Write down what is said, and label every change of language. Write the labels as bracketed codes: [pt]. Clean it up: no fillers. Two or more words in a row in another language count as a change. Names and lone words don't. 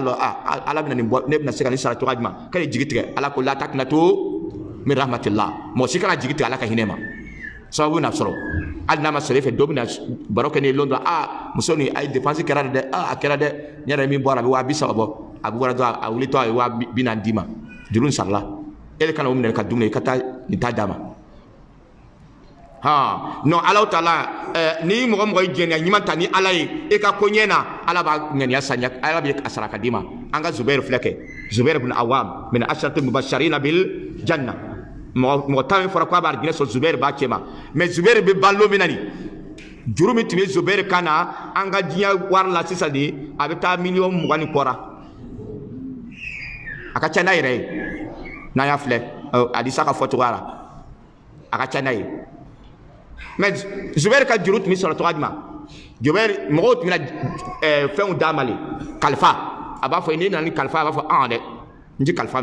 [bm] lɔn Ala bɛna nin bɔ ne bɛna se ka nin sara cogoya jumɛn ka jigi tigɛ Ala ko la [ar] تقنطوا من رحمة الله [bm] mɔgɔ si kana jigi tigɛ Ala ka hinɛ ma sababu na sɔrɔ hali n'a ma sɔrɔ e fɛ dɔ bɛna baro kɛ n'i ye lon dɔrɔn muso nin a ye dépense kɛra dɛ a kɛra dɛ ne yɛrɛ min bɔra a bɛ 230 bɔ a bɔra dɔrɔn a wulitɔ a ye 240 d'i ma juru in sarala e de kana o minɛ ka dumuni i ka taa nin ta d'a ma non Ala taala ni mɔgɔ ye jɛnɛya ɲuman ta ni Ala ye e ka ko ɲɛ na Ala b'a ŋaniya saniya Ala bɛ a sara ka d'i ma an ka Zubair filɛ kɛ Zubair ibn Awam [ar] من العشرة المبشرين بالجنة [bm] mɔgɔ 10 min fɔra k'a b'a arijinɛ sɔrɔ Zubair b'a cɛ ma mais Zubair bɛ balo min na nin juru min tun bɛ Zubair kan na an ka diɲɛ wari la sisan de a bɛ taa 20,000 ni kɔra a ka ca n'a yɛrɛ ye n'an y'a filɛ Adisa ka fɔcogoya la a ka ca n'a ye mais Zubair ka juru tun bɛ sɔrɔ cogoya jumɛn Zubair mɔgɔw tun bɛna fɛnw d'a ma le kalifa a b'a fɔ n'i nana ni kalifa a b'a fɔ dɛ n tɛ kalifa